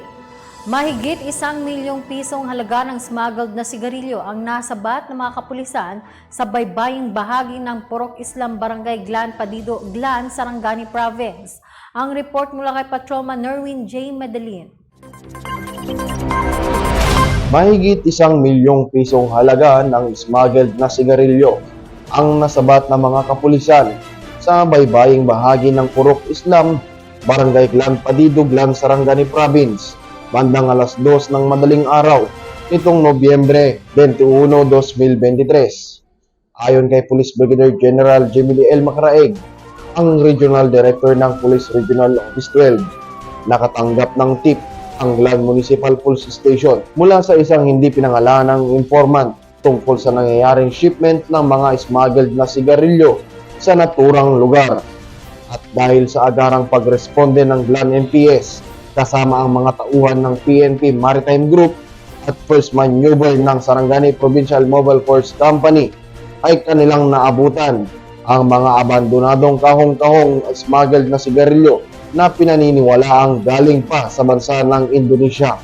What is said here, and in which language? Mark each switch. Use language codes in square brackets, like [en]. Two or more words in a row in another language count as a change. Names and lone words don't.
[tl] Mahigit 1 milyong pisong halaga ng smuggled na sigarilyo ang nasabat ng mga kapulisan sa baybaying bahagi ng Purok Islam Barangay Glan Padido, Glan, Sarangani Province. Ang report mula kay Patrolman Nerwin J. Medellin. Mahigit 1 milyong pisong halaga ng smuggled na sigarilyo ang nasabat ng mga kapulisan sa baybaying bahagi ng Purok Islam Barangay Glan Padido, Glan, Sarangani Province, bandang alas 2 ng madaling araw nitong Nobyembre 21, 2023. Ayon kay Police Brigadier General Jimmy L. Macraeg, ang [en] Regional Director [tl] ng Police Regional Office 12, nakatanggap ng tip ang Glan Municipal Police Station mula sa isang hindi pinangalanang informant tungkol sa nangyayaring shipment ng mga smuggled na sigarilyo sa naturang lugar. At dahil sa agarang pagresponde ng Glan MPS, kasama ang mga tauhan ng PNP Maritime Group at First Maneuver ng Sarangani Provincial Mobile Force Company, ay kanilang naabutan ang mga abandonadong kahong-kahong smuggled na sigarilyo na pinaniniwalaang galing pa sa bansa ng Indonesia.